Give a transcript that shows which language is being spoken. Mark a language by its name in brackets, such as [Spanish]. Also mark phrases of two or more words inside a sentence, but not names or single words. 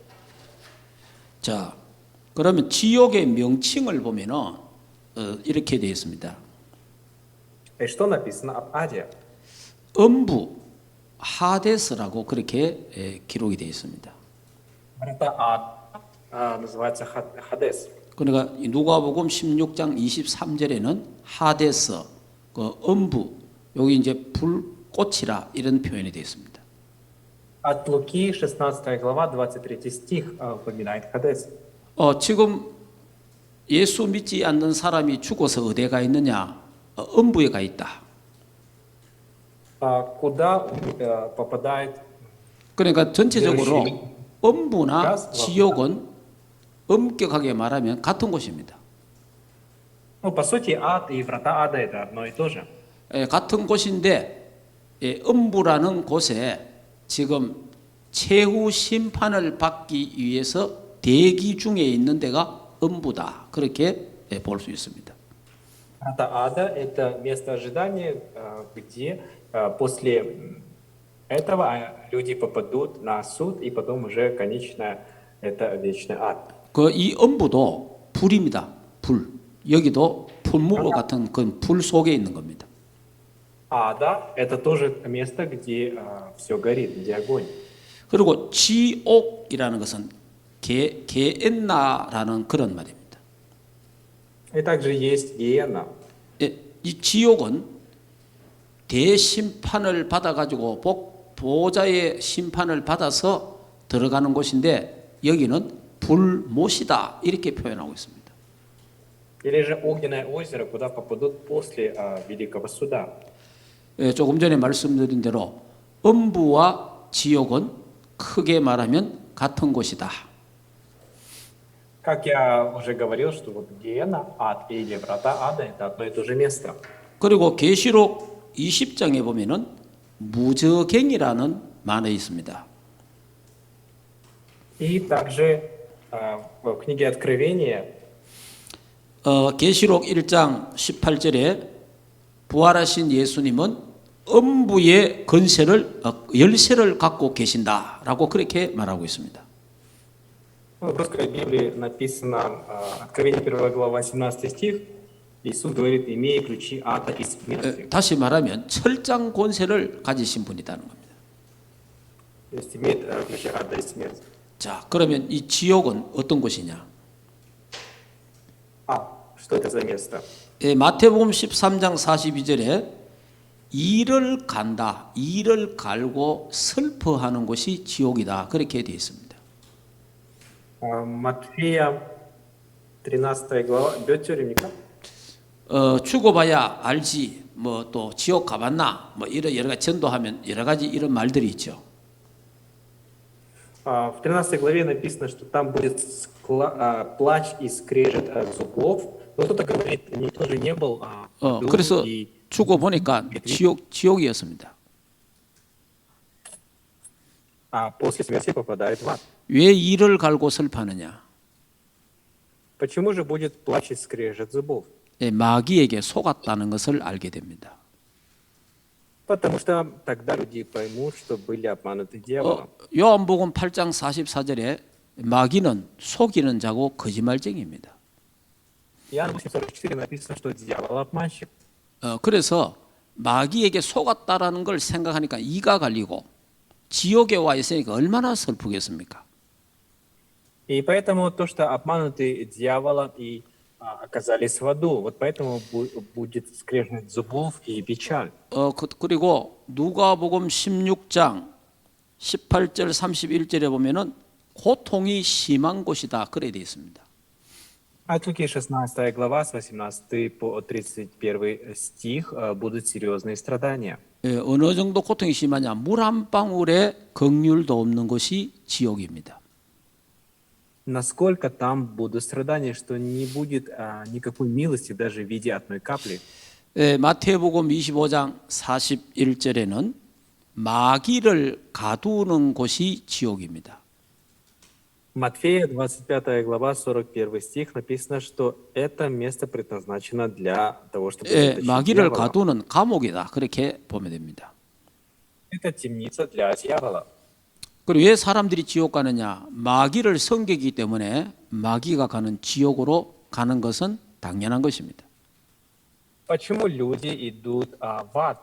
[Korean] 자, 그러면 지옥의 명칭을 보면은 이렇게 되어 있습니다. [Russian] И что написано об Аде? [Korean] 음부, 하데스라고 그렇게 기록이 되어 있습니다. [Russian] Это ад называется Хадес. [Korean] 그러니까 누가복음 16장 23절에는 하데스, 그 음부, 여기 이제 불꽃이라 이런 표현이 되어 있습니다. [Russian] От Луки, 16 глава, 23 стих упоминает Хадес. [Korean] 지금 예수 믿지 않는 사람이 죽어서 어디에 가 있느냐? 음부에 가 있다. [Russian] Куда попадает [Korean] 그러니까 전체적으로 음부나 지옥은 엄격하게 말하면 같은 곳입니다. [Russian] Ну, по сути, ад и врата ада это одно и то же. [Korean] 같은 곳인데 음부라는 곳에 지금 최후 심판을 받기 위해서 대기 중에 있는 데가 음부다. 그렇게 볼 수 있습니다. [Russian] Врата ада это место ожидания, где после этого люди попадут на суд, и потом уже конечно это вечный ад. [Korean] 이 음부도 불입니다. 불. 여기도 풀무로 같은 그 불 속에 있는 겁니다. [Russian] Ада это тоже место, где все горит, где огонь. [Korean] 그리고 지옥이라는 것은 게엔나라는 그런 말입니다. [Russian] И также есть гиена. [Korean] 이 지옥은 대심판을 받아가지고 보호자의 심판을 받아서 들어가는 곳인데 여기는 불못이다 이렇게 표현하고 있습니다. [Russian] Или же огненное озеро, куда попадут после великого суда. [Korean] 조금 전에 말씀드린 대로 음부와 지옥은 크게 말하면 같은 곳이다. [Russian] Как я уже говорил, что вот гиена, ад или врата ада это одно и то же место. [Korean] 그리고 계시록 20장에 보면은 무저갱이라는 말이 있습니다. [Russian] И также в книге Откровения [Korean] 계시록 1장 18절에 부활하신 예수님은 음부의 열쇠를 갖고 계신다라고 그렇게 말하고 있습니다. [Russian] в русской Библии написано, Откровение 1 глава, 18 стих, Иисус говорит, имея ключи ада и смерти. [Korean] 다시 말하면 철장 권세를 가지신 분이라는 겁니다. [Russian] То есть имеет ключи ада и смерти. [Korean] 자, 그러면 이 지옥은 어떤 곳이냐? [Russian] Что это за место? [Korean] 마태복음 13장 42절에 이를 간다, 이를 갈고 슬퍼하는 곳이 지옥이다. 그렇게 되어 있습니다. [Russian] Матфея 13 глава, [Korean] 몇 절입니까? 죽어봐야 알지. 뭐 또 지옥 가봤나? 뭐 이런 여러 가지 전도하면 여러 가지 이런 말들이 있죠. [Russian] В 13 главе написано, что там будет плач и скрежет зубов. Но кто-то говорит, никто же не был. [Korean] 그래서 죽어보니까 지옥이었습니다. [Russian] После смерти попадает в ад. [Korean] 왜 이를 갈고 슬퍼하느냐? [Russian] Почему же будет плач и скрежет зубов? [Korean] 마귀에게 속았다는 것을 알게 됩니다. [Russian] Потому что тогда люди поймут, что были обмануты дьяволом. [Korean] 요한복음 8장 44절에 마귀는 속이는 자고 거짓말쟁이입니다. [Russian] Иоанна 8:44 написано, что дьявол обманщик. [Korean] 그래서 마귀에게 속았다라는 걸 생각하니까 이가 갈리고 지옥에 와 있으니까 얼마나 슬프겠습니까? [Russian] И поэтому то, что обмануты дьяволом и оказались в аду, вот поэтому будет скрежет зубов и печаль. [Korean] 그리고 누가복음 16장 18절 31절에 보면은 고통이 심한 곳이다 그래 되어 있습니다. [Russian] От Луки 16 глава с 18 по 31 стих будут серьезные страдания. [Korean] 예, 어느 정도 고통이 심하냐? 물 한 방울의 긍휼도 없는 곳이 지옥입니다. [Russian] Насколько там будут страдания, что не будет никакой милости даже в виде одной капли. [Korean] 예, 마태복음 25장 41절에는 마귀를 가두는 곳이 지옥입니다. [Russian] Матфея 25 глава 41 стих написано, что это место предназначено для того, чтобы [Korean] 예, [Russian] заточить [Korean] 마귀를 [Russian] дьявола. [Korean] 가두는 감옥이다 그렇게 보면 됩니다. [Russian] Это темница для дьявола. [Korean] 그리고 왜 사람들이 지옥 가느냐? 마귀를 섬기기 때문에 마귀가 가는 지옥으로 가는 것은 당연한 것입니다. [Russian] Почему люди идут в ад?